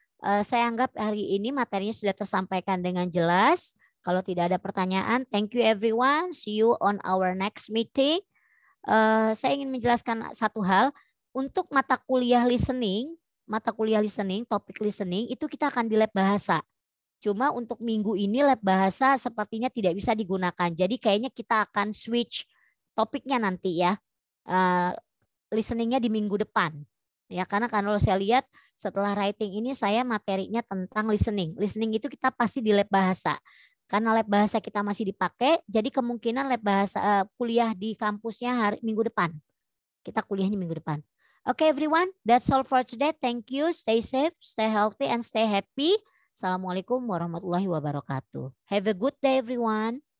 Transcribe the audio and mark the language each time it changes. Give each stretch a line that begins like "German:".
Indonesian: Saya anggap hari ini materinya sudah tersampaikan dengan jelas. Kalau tidak ada pertanyaan,
English: thank you everyone. See you on our next meeting.
Indonesian: Saya ingin menjelaskan satu hal. Untuk mata kuliah listening, topik listening, itu kita akan di lab bahasa. Cuma untuk minggu ini lab bahasa sepertinya tidak bisa digunakan. Jadi kayaknya kita akan switch topiknya nanti ya. Listeningnya di minggu depan. Ya, karena kalau saya lihat setelah writing ini saya materinya tentang listening. Listening itu kita pasti di lab bahasa. Karena lab bahasa kita masih dipakai, jadi kemungkinan lab bahasa kuliah di kampusnya minggu depan. Kita kuliahnya minggu depan.
English: Okay everyone, that's all for today. Thank you. Stay safe, stay healthy, and stay happy.
Arabic: Assalamualaikum warahmatullahi wabarakatuh.
English: Have a good day everyone.